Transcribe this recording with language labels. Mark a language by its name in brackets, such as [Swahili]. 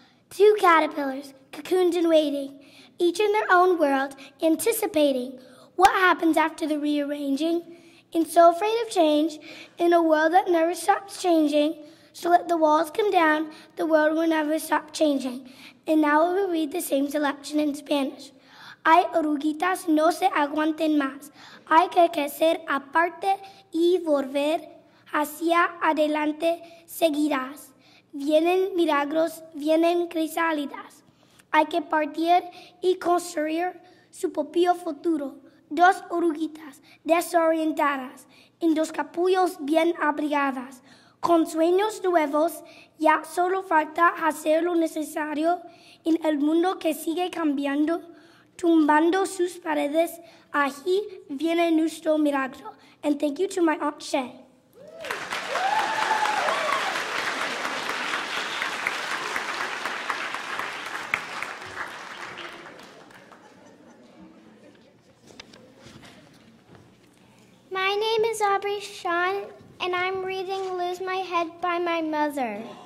[English] Two caterpillars, cocooned and waiting, each in their own world, anticipating what happens after the rearranging. And so afraid of change, in a world that never stops changing, so let the walls come down, the world will never stop changing. And now we will read the same selection in Spanish. [Spanish] Hay oruguitas no se aguanten más. Hay que crecer aparte y volver hacia adelante seguirás. Vienen milagros, vienen crisálidas. Hay que partir y construir su propio futuro. Dos oruguitas desorientadas, en dos capullos bien abrigadas. Con sueños nuevos, ya solo falta hacer lo necesario en el mundo que sigue cambiando, tumbando sus paredes. Ahí viene nuestro milagro. [English] And thank you to my Aunt Shel. My name is Aubrey Shawn, and I'm reading Lose My Head by my mother.